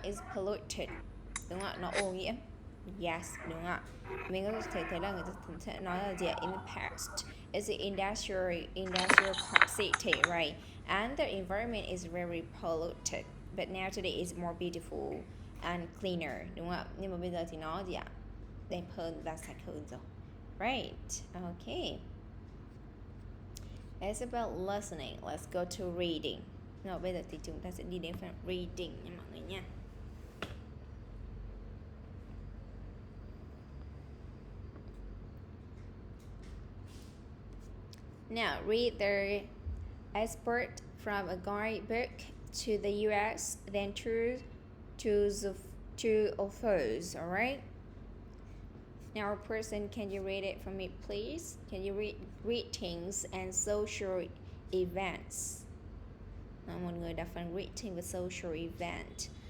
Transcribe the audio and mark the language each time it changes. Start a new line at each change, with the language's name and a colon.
English: Is polluted,
Vietnamese: đúng không ạ? Nó ô nhiễm. Yes, đúng không ạ? Mình có thể thấy là người ta sẽ nói là gì ạ?
English: In the past is an industrial city, right? And the environment is very polluted. But now today is more beautiful and cleaner,
Vietnamese: đúng không ạ? Nhưng mà bây giờ thì nó gì ạ? Đẹp hơn và sạch hơn rồi. Right, okay.
English: It's about listening. Let's go to reading.
Vietnamese: Rồi bây giờ thì chúng ta sẽ đi đến phần reading nha mọi người nha.
English: Now read the export from a guidebook to the US, then to the authors, alright? Now, person, can you read it for me, please? Can you read greetings and social events?
Vietnamese: Một người đọc phần greeting và social event.